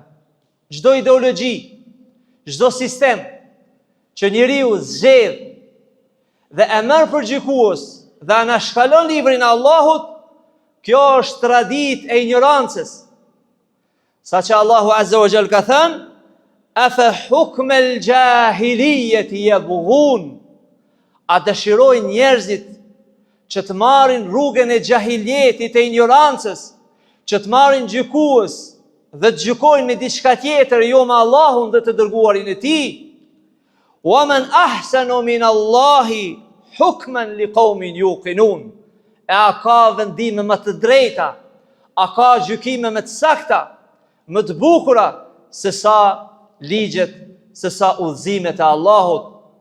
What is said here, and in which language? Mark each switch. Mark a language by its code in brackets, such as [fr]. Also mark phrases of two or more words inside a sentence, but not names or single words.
[sq] Çdo ideologji, çdo sistem që njeriu zgjedh dhe e merr për gjykues dhe anashkalon librin e Allahut, kjo është traditë e ignorancës. Saqë Allahu [ar] عز وجل [sq] ka thënë: [ar] أفحكم الجاهلية يبغون. [sq] A dëshirojnë njerëzit që të marrin rrugën e xahiljetit, e ignorancës, që të marrin gjykues dhe të gjykojnë me diçka tjetër, jo me Allahun dhe të dërguarin e tij. [ar] ومن أحسن من الله حكما لقوم يوقنون. [sq] E a ka vendime më të drejta, a ka gjykime më të sakta, më të bukura se sa ligjet, se sa udhëzimet e Allahut.